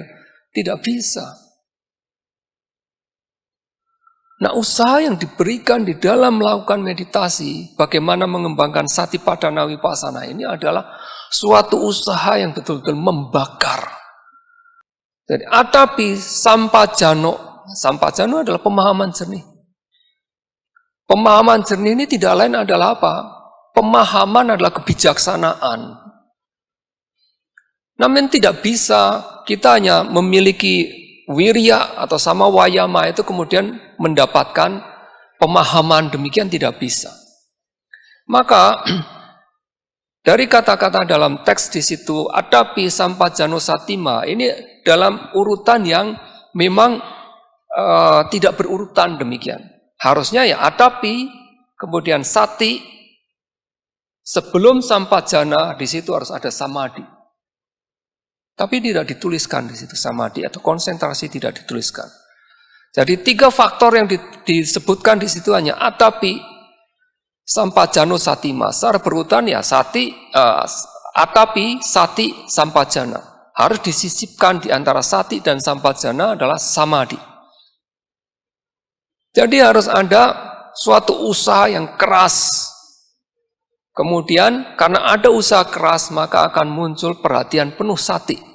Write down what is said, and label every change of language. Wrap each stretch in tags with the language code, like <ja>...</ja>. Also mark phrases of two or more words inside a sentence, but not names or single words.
<id>Tidak bisa. Nah, usaha yang diberikan di dalam melakukan meditasi, bagaimana mengembangkan Satipadana Vipassana ini adalah suatu usaha yang betul-betul membakar. Jadi,</id> <pi>atapi sampajano.</pi> <id>Sampajano adalah pemahaman jernih. Pemahaman jernih ini tidak lain adalah apa? Pemahaman adalah kebijaksanaan. Namun tidak bisa kita hanya memiliki wirya atau</id> <pi>sama wayama</pi> <id>itu kemudian mendapatkan pemahaman demikian, tidak bisa. Maka dari kata-kata dalam teks di situ</id> <pi>atapi sampajano satima</pi> <id>ini dalam urutan yang memang tidak berurutan demikian. Harusnya ya atapi kemudian sati, sebelum sampajana di situ harus ada samadhi. Tapi tidak dituliskan di situ samadhi atau konsentrasi tidak dituliskan. Jadi 3 faktor yang disebutkan di situ hanya</id> <pi>atapi sampajano satima.</pi> <id>Secara berurutan ya</id> <pi>sati, atapi, sati, sampajana.</pi> <id>Harus disisipkan di antara sati dan sampajana adalah samadhi. Jadi harus ada suatu usaha yang keras. Kemudian karena ada usaha keras maka akan muncul perhatian penuh sati.</id>